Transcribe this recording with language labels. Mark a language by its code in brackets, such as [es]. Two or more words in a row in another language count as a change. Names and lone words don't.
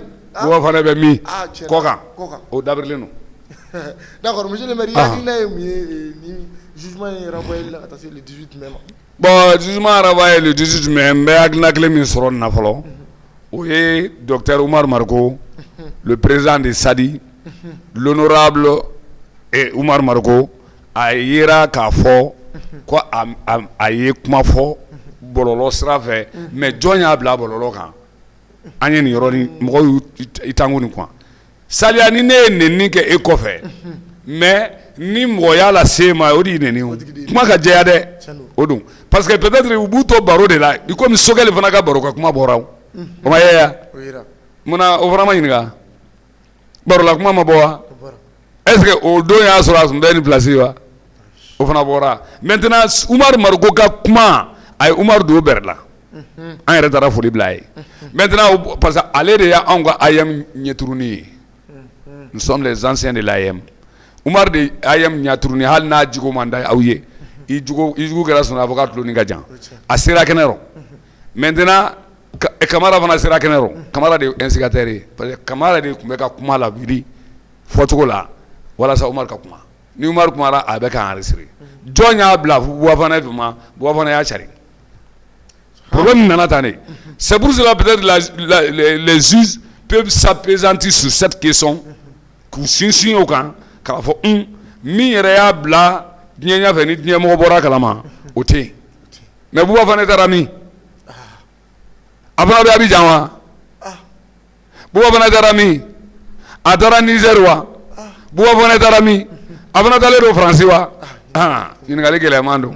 [bm] Buba Fane bɛ min kɔ kan o dabirilen don [fr] d'accord monsieur le maire [bm] i hakilina ye mun ye ni jugement ye renvoyé la ka taa se [fr] le 18 mai [bm] ma [fr] bon jugement renvoyé le 18 mai [bm] n bɛ hakilina kelen min sɔrɔ nin na fɔlɔ o ye docteur Umaru Mariko [fr] le président de SADI l'honorable [bm] Umaru Mariko a yera k'a fɔ ko a ye kuma fɔ bɔlɔlɔ sira fɛ mais jɔn y'a bila bɔlɔlɔ kan an ye nin yɔrɔnin mɔgɔw y'u tangu nin kuwa saliya ni ne ye nɛni kɛ e kɔfɛ mais ni mɔgɔ y'a lase ma o de ye nɛni o kuma ka jɛya dɛ o don [fr] parce que peut-être [bm] u b'u to baro de la i komi Sogɛli fana ka baro ka kuma bɔra o ma ye ya munna o fana ma ɲininka barola kuma ma bɔ wa [fr] est-ce que [bm] o don y'a sɔrɔ a tun bɛ ni place wa o fana bɔra maintenant Umaru Mariko ka kuma a ye Umaru don bɛrɛ la an yɛrɛ taara foli bila a ye maintenant [fr] parce que [bm] ale de y'anw ka AM ɲɛturunin ye [fr] nous sommes les anciens de l'AM [bm] Umaru de AM ɲɛturunin hali n'a jogo man da aw ye i jogo kɛra sɔnna a fɔ k'a tuloni ka jan a sera kɛnɛ rɔ maintenant Kamara fana sera kɛnɛ rɔ Kamara de ye instigateur ye [fr] parce que [bm] Kamara de tun bɛ ka kuma la wuli fɔcogo la walasa Umaru ka kuma ni Umaru kumara a bɛ ka enregistrer jɔn y'a bila Buba Fane ma Buba Fane y'a cari problème nana tan de [fr] c'est pour cela peut-être les juges peuvent s'appesantir sur cette question [bm] k'u sinsin o kan k'a fɔ min yɛrɛ y'a bila diɲɛ ɲɛfɛ ni diɲɛmɔgɔ bɔra kalama o tɛ yen mais Buba Fane taara min a fana bɛ Abidjan wa Buba Fane taara min a taara Niger wa Buba Fane taara min a fana taalen don Faransi wa ɲininkali gɛlɛyaman don